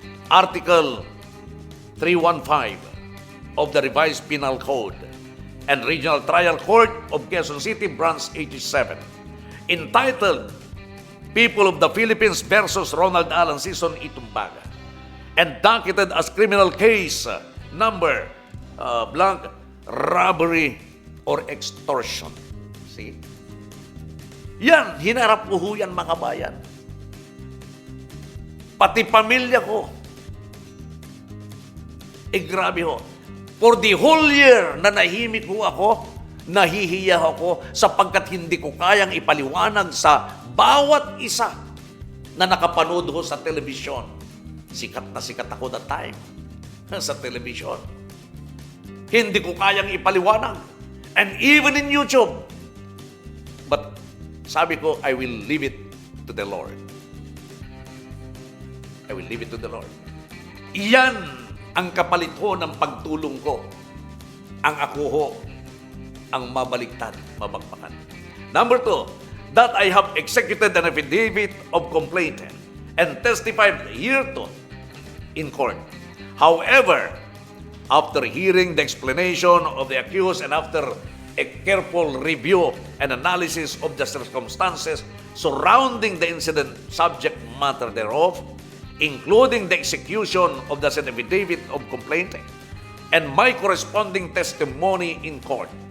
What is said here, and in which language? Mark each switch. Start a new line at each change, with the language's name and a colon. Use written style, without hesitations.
English: Article 315 of the Revised Penal Code and Regional Trial Court of Quezon City, Branch 87. Entitled People of the Philippines versus Ronald Alan Sison, Itumbaga. and docketed as criminal case number blank, robbery or extortion. See?
Filipino: Yan, hinarap ko ho yan mga bayan. Pati pamilya ko. Grabe ho.
English: For the whole year
Filipino: na nahimik ho ako, nahihiya ako sapagkat hindi ko kayang ipaliwanag sa bawat isa na nakapanood ho sa telebisyon. Sikat na sikat ako
English: that time
Filipino: sa telebisyon. Hindi ko kayang ipaliwanag.
English: And even in YouTube. But
Filipino: sabi ko,
English: I will leave it to the Lord. I will leave it to the Lord.
Filipino: Iyan ang kapalit ho ng pagtulong ko. Ang ako ho, ang mabaliktad, mabagbakan.
English: Number 2, that I have executed an affidavit of complaint and testified hereto in court. However, after hearing the explanation of the accused and after a careful review and analysis of the circumstances surrounding the incident subject matter thereof, including the execution of the said affidavit of complaint and my corresponding testimony in court,